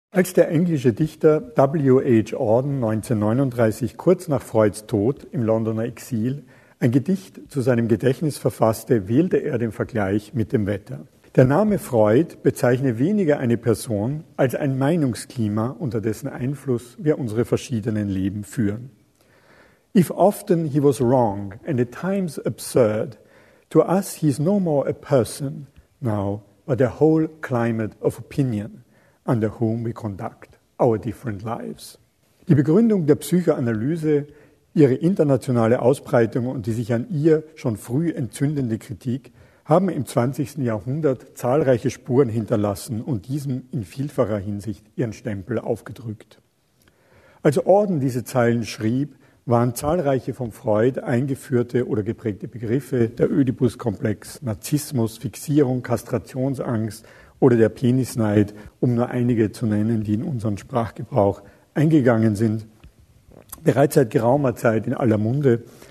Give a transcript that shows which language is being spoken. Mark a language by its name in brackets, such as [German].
[German] Als der englische Dichter W.H. Auden 1939 kurz nach Freuds Tod im Londoner Exil ein Gedicht zu seinem Gedächtnis verfasste, wählte er den Vergleich mit dem Wetter. Der Name Freud bezeichne weniger eine Person als ein Meinungsklima, unter dessen Einfluss wir unsere verschiedenen Leben führen. [English] If often he was wrong and at times absurd, to us he is no more a person now, but a whole climate of opinion, under whom we conduct our different lives. [German] Die Begründung der Psychoanalyse, ihre internationale Ausbreitung und die sich an ihr schon früh entzündende Kritik haben im 20. Jahrhundert zahlreiche Spuren hinterlassen und diesem in vielfacher Hinsicht ihren Stempel aufgedrückt. Als Auden diese Zeilen schrieb, waren zahlreiche von Freud eingeführte oder geprägte Begriffe, der Ödipuskomplex, Narzissmus, Fixierung, Kastrationsangst oder der Penisneid, um nur einige zu nennen, die in unseren Sprachgebrauch eingegangen sind, bereits seit geraumer Zeit in aller Munde.